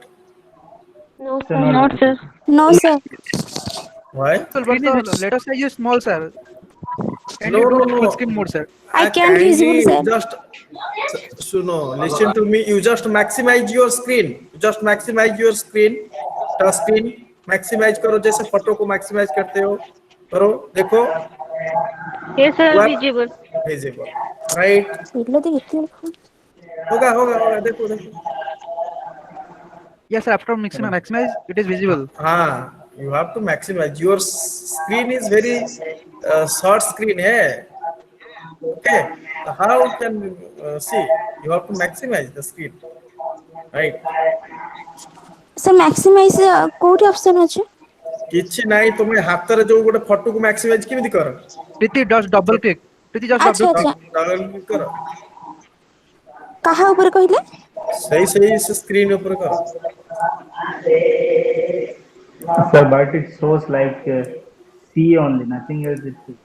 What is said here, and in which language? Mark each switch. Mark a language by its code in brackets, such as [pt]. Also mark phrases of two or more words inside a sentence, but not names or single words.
[en] No, सर sir. नॉट Not, sir. विजिबल No, sir. Why? So, but the letter size is small, sir. Can you do full screen No. mode, sir? I can't visible, Kindly sir. just no. Listen to me. You just maximize your screen. You just maximize your screen. touch screen maximize [hi] करो, जैसे फोटो को मैक्सिमाइज करते हो करो। देखो [en] Yes, sir. वर्क Visible. visible, right? [hi] होगा देखो देखो। [en] Yes, sir. After maximize, it is visible. हाँ, you have to maximize. Your screen is very short screen है, okay? So how can see? You have to maximize the screen, right? [or] Sir, maximize କୋଉଠି option ଅଛି? କିଛି ନାହିଁ, ତମେ ହାତରେ ଯୋଉ ଗୋଟେ ଫଟୋକୁ maximize କେମିତି କର? [en] Priti just double click. Priti just [or] ଆଚ୍ଛା [en] double [or] ଆଚ୍ଛା, [en] click. double click [or] କର, କାହା ଉପରେ କହିଲେ? ସେଇ ସ୍କ୍ରିନ୍ ଉପରେ କର। [en] sir but it shows like C only, nothing else is